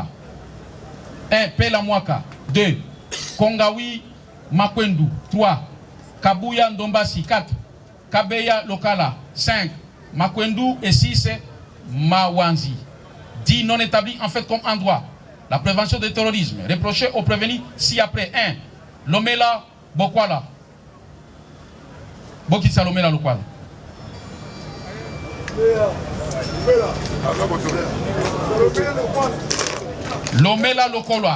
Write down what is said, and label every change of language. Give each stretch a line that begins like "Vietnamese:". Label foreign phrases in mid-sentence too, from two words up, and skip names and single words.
French: 1. Pela Mwaka. 2. Kongawi Makwendu. 3. Kabuya Ndombasi. 4. Kabeya Lokala. 5. Makwendu. Et 6. Mawanzi. Dit non établi en fait comme en droit. La prévention du terrorisme. Reproché au prévenu ci-après. 1. Lomela Bokwala. Bokitsa Lomela Lokwala. Lomela Lokolwa.